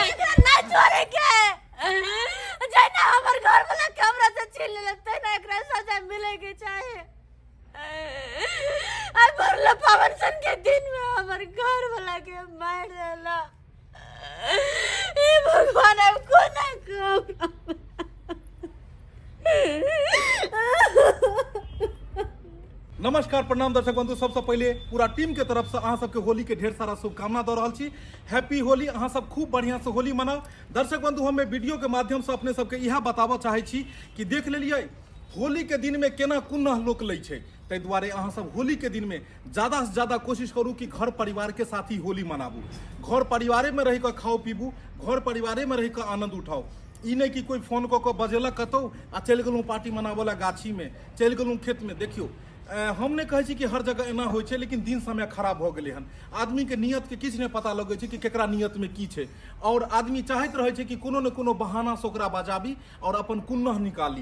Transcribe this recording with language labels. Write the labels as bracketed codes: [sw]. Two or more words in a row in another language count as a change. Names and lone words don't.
[mai] ना छोड़े के जना हमर घर वाला कैमरा से छीन लेते ना एकरा सजा मिलेगी चाहे आई भरला पावन सन के दिन में हमर घर वाला के मार देला ए भगवान अब को ना को नमस्कार प्रणाम दर्शक बंधु सबसे पहले पूरा टीम के तरफ से अहाँ सबके होली के ढेर सारा शुभकामना दे रहा छी। हैप्पी होली, अहाँ सब खूब बढ़िया से होली मनाओ। दर्शक बंधु हमें वीडियो के माध्यम से अपने सबके यह बताबऽ चाहे छी कि देख लेलिए होली के दिन में केना कुन्ना लोक लै छै, ताहि दुआरे अहाँ सब होली के दिन में ज्यादा से ज्यादा कोशिश करू कि घर परिवार के साथ ही होली मनाबू, घर परिवारे में रह के खाओ पीबू, घर परिवारे में रह के आनंद उठाओ। ई नहीं कि कोई फोन कऽ बजेलक कतौ आ चलि गेलहुँ पार्टी मनाबऽ गाछी में, चलि गेलहुँ खेत में। देखियो हम नहीं कहै छी कि हर जगह एना होइ छै, लेकिन दिन समय खराब भऽ गेलै हन। आदमी के नियत के किछु नहीं पता लगै छै कि केकरा नियत में की छै, और आदमी चाहैत रहै छै कि कोनो न कोनो बहाना से ओकरा बजाबी और अपन कुन्नह निकाली।